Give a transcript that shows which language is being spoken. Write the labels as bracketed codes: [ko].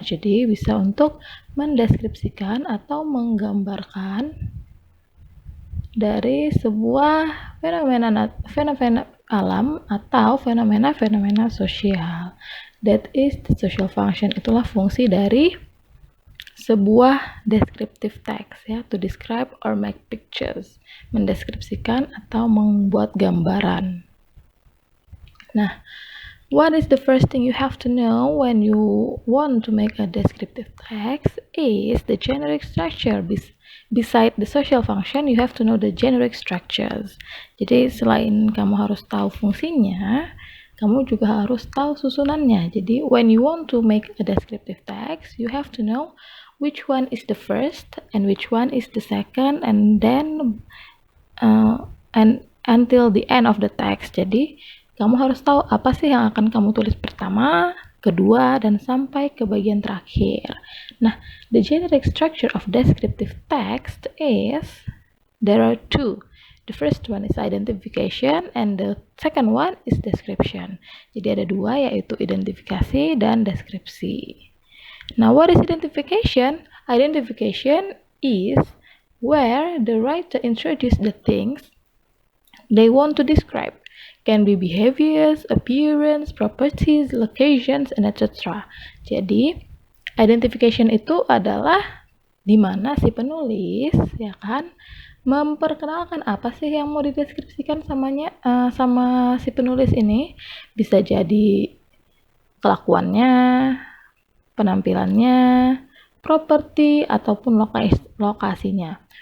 [id] Jadi bisa untuk mendeskripsikan atau menggambarkan dari sebuah fenomena alam atau fenomena sosial. [en] That is the social function. [id] Itulah fungsi dari sebuah descriptive text, ya, [en] to describe or make pictures, [id] mendeskripsikan atau membuat gambaran. [en] Nah, what is the first thing you have to know when you want to make a descriptive text is the generic structure. Beside the social function, you have to know the generic structures. [id] Jadi selain kamu harus tahu fungsinya, kamu juga harus tahu susunannya. Jadi [en] when you want to make a descriptive text, you have to know which one is the first and which one is the second, and then and until the end of the text. [id] Jadi kamu harus tahu apa sih yang akan kamu tulis pertama, kedua, dan sampai ke bagian terakhir. [en] Nah, the generic structure of descriptive text is, there are two. The first one is identification and the second one is description. [id] Jadi ada dua, yaitu identifikasi dan deskripsi. [en] Now, what is identification? Identification is where the writer introduces the things they want to describe. Can be behaviors, appearance, properties, locations, and etc. [id] Jadi, identification itu adalah di mana si penulis, ya kan, memperkenalkan apa sih yang mau dideskripsikan sama si penulis ini. Bisa jadi kelakuannya, penampilannya, properti, ataupun lokasinya.